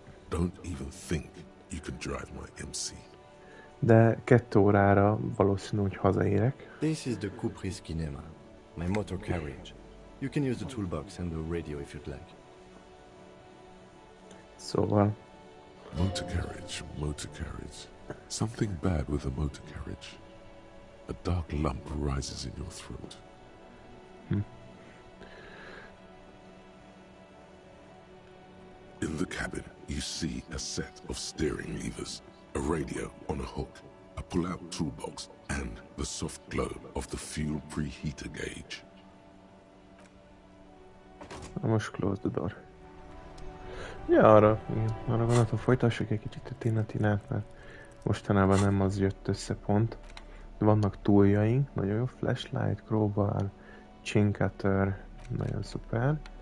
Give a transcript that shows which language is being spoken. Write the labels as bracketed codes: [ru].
[en] Don't even think you can drive my MC. [hu] De 2 órára valószínű, hogy hazaérek. [en] This is the Cupri's Kinema, my motor carriage. You can use the toolbox and the radio if you'd like. [hu] Szóval... [en] Motor carriage. Something bad with a motor carriage. A dark lump rises in your throat. In the cabin, you see a set of steering levers, a radio on a hook, a pull-out toolbox, and the soft glow of the fuel preheater gauge. [hu] Most [en] close the door. [hu] Ja, arra gondoltam, folytassuk egy kicsit a Tina-Tinát, mert mostanában nem az jött össze pont. Vannak tooljaink, nagyon jó, flashlight, crowbar, chain cutter, nagyon szuper.